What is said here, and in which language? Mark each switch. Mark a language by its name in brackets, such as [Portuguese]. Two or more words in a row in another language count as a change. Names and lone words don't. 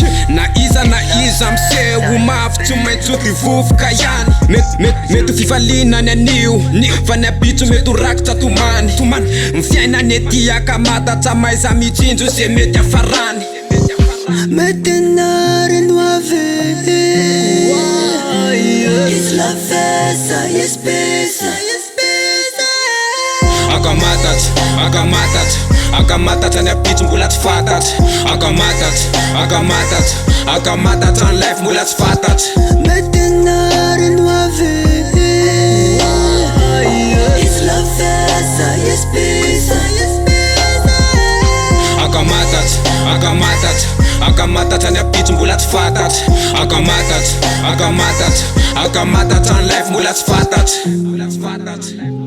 [Malagasy] Na iza na iza miseho mafy, tsy maintsy ho divovoka ihany. Mety, mety, mety ho fifaliana ny anio, fa ny apitso mety ho rakitra tomany. Tomany. Ny fiainana ety akamatatra, maiza mijinjo zay mety hafarany. Mety anarano avy. [English] It's la festa, yes, pesa, yes, pesa. [Malagasy] Akamatatra, akamatatra, akamatatra ny apitso mbola tsy fantatry. Akamatatra, akamatatra, akamatatra ny life mbola tsy fantatry. Mety anarano avy. [English] It's la festa, yes, pesa, yes, pesa. [Malagasy] Akamatatra, akamatatra, akamatatra ny apitso mbola tsy fantatry. Akamatatra, akamatatra, akamatatra ny life mbola tsy fantatry. Mbola tsy fantatry.